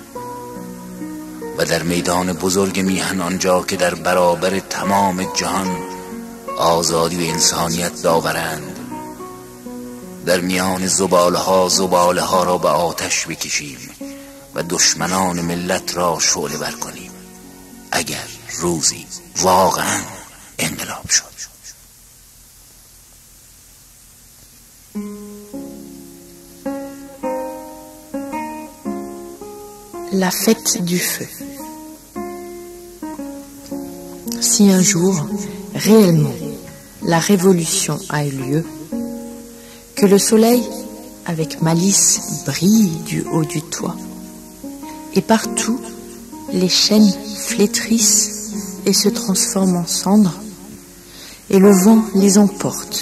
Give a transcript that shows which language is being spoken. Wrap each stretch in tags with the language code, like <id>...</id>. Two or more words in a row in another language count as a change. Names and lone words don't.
<fa>و در میدان بزرگ میهن آنجا که در برابر تمام جهان آزادی و انسانیت داورند در میان زباله ها را به آتش بکشیم و دشمنان ملت را شعله ور کنیم اگر روزی واقعا انقلاب شد.</fa> <fr>La fête du feu. Si un jour, réellement, la révolution a eu lieu, que le soleil, avec malice, brille du haut du toit, et partout, les chaînes flétrissent et se transforment en cendres, et le vent les emporte.</fr>